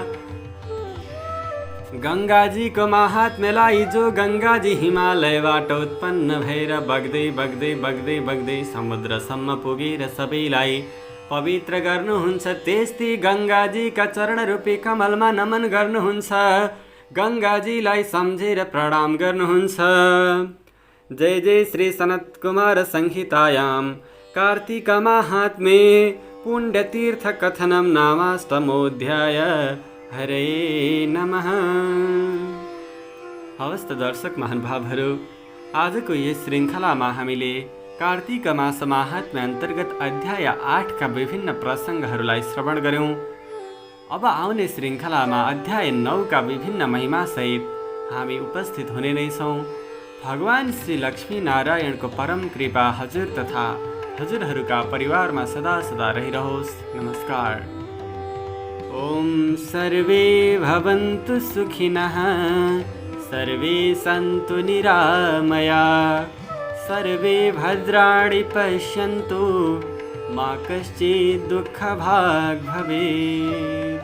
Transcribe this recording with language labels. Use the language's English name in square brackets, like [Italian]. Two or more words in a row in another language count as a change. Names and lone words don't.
[Nepali] गङ्गाजीको महात्म्यलाई, जो गङ्गाजी हिमालयबाट उत्पन्न भएर बग्दै बग्दै बग्दै बग्दै समुद्रसम्म पुगेर सबैलाई पवित्र गर्नुहुन्छ, त्यस्तै गङ्गाजीका चरणरूपी कमलमा नमन गर्नुहुन्छ, गङ्गाजीलाई सम्झेर प्रणाम गर्नुहुन्छ। [Sanskrit] जय जय श्री सनत कुमार संहितायां कार्तिक महात्म्ये पुण्यतीर्थ कथनम नामाष्टमोऽध्याय। हरे नमः। [Nepali] हवस् त दर्शक महानुभावहरू, आजको यस श्रृङ्खलामा हामीले कार्तिक मास महात्म्य अन्तर्गत अध्याय 8 का विभिन्न प्रसङ्गहरूलाई श्रवण गर्यौँ। अब आउने श्रृङ्खलामा अध्याय 9 का विभिन्न महिमासहित हामी उपस्थित हुने नै छौँ। भगवान श्री लक्ष्मी नारायणको परम कृपा हजुर तथा हजुरहरूका परिवारमा सदा सदा रहिरहोस्। नमस्कार। [Sanskrit] ओम सर्वे भवन्तु सुखिनः, सर्वे सन्तु निरामया, सर्वे भद्राणि पश्यन्तु, मा कश्चित् दुःखभाग् भवेत्।